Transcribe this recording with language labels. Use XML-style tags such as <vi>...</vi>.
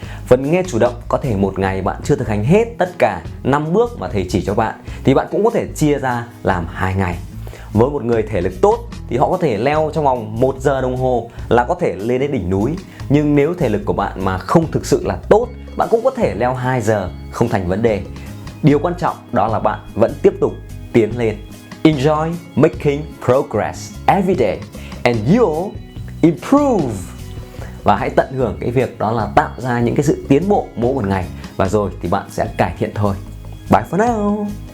<vi>Phần nghe chủ động có thể một ngày bạn chưa thực hành hết tất cả 5 bước mà thầy chỉ cho bạn, thì bạn cũng có thể chia ra làm 2 ngày. Với một người thể lực tốt thì họ có thể leo trong vòng 1 giờ đồng hồ là có thể lên đến đỉnh núi. Nhưng nếu thể lực của bạn mà không thực sự là tốt, bạn cũng có thể leo 2 giờ, không thành vấn đề. Điều quan trọng đó là bạn vẫn tiếp tục tiến lên.</vi> <en>Enjoy making progress every day and you'll improve.</en> <vi>Và hãy tận hưởng cái việc đó là tạo ra những cái sự tiến bộ mỗi một ngày, và rồi thì bạn sẽ cải thiện thôi.</vi> <en>Bye for now.</en>